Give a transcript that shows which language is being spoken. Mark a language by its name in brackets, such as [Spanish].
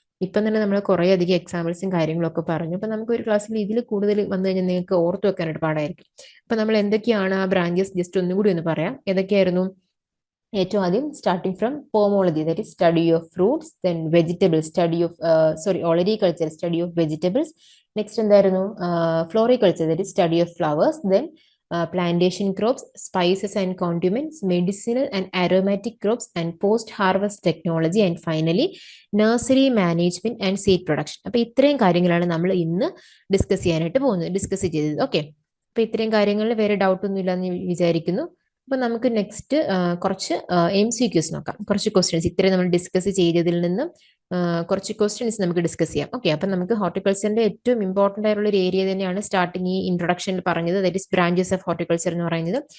[Malayalam] ഇപ്പം തന്നെ നമ്മൾ കുറേ അധികം എക്സാമ്പിൾസും കാര്യങ്ങളും ഒക്കെ പറഞ്ഞു. അപ്പൊ നമുക്ക് ഒരു ക്ലാസ്സിൽ ഇതിൽ കൂടുതൽ വന്നു കഴിഞ്ഞാൽ നിങ്ങൾക്ക് ഓർത്ത് വെക്കാനായിട്ട് പാടായിരിക്കും. അപ്പൊ നമ്മൾ എന്തൊക്കെയാണ് ആ ബ്രാഞ്ചസ് ജസ്റ്റ് ഒന്നുകൂടി ഒന്ന് പറയാം. ഏതൊക്കെയായിരുന്നു? ഏറ്റവും ആദ്യം [English] Starting from pomology, that is study of fruits, then vegetables study of olericulture study of vegetables. [Malayalam] Next എന്തായിരുന്നു? [English] Floriculture, that is study of flowers. Then plantation crops, spices and condiments, medicinal and aromatic crops, and post-harvest technology, and finally nursery management and seed production. [Malayalam] അപ്പോൾ ഇത്രയും കാര്യങ്ങളാണ് നമ്മൾ ഇന്ന് discuss ചെയ്തത്. Okay, അപ്പോൾ ഇത്രയും കാര്യങ്ങളിൽ വേറെ ഡൗട്ട് ഒന്നും ഇല്ലെന്ന് വിചാരിക്കുന്നു. അപ്പോൾ നമുക്ക് നെക്സ്റ്റ് കുറച്ച് MCQs നോക്കാം. കുറച്ച് ക്വസ്റ്റ്യൻസ് ഇത്രയും നമ്മൾ ഡിസ്കസ് ചെയ്തതിൽ നിന്ന് കുറച്ച് ക്വസ്റ്റ്യൻസ് നമുക്ക് ഡിസ്കസ് ചെയ്യാം. ഓക്കെ, അപ്പം നമുക്ക് ഹോർട്ടിക്കൾച്ചറിന്റെ ഏറ്റവും ഇമ്പോർട്ടന്റ് ആയിട്ടുള്ള ഒരു ഏരിയ തന്നെയാണ് സ്റ്റാർട്ടിങ് ഈ ഇൻട്രൊഡക്ഷനിൽ പറഞ്ഞത്, [English] that is branches of horticulture [Malayalam] എന്ന് പറയുന്നത്.